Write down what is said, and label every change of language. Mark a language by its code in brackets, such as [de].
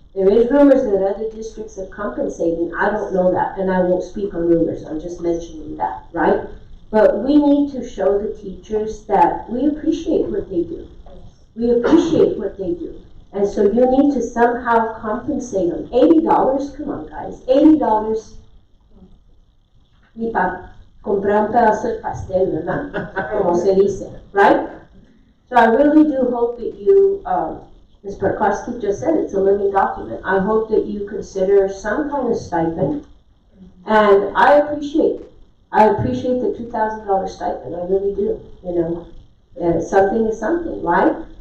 [en] There is rumors that other districts are compensating. I don't know that, and I won't speak on rumors. I'm just mentioning that, right? But we need to show the teachers that we appreciate what they do. We appreciate what they do. And so you need to somehow compensate them. [es] $80, come on guys, $80 ni para comprar un pedazo de pastel, ¿verdad? Como se dice, [en] right? So I really do hope that you, Ms. Perkowski just said, it's a living document. I hope that you consider some kind of stipend. And I appreciate the $2,000 stipend, I really do, something is something, right?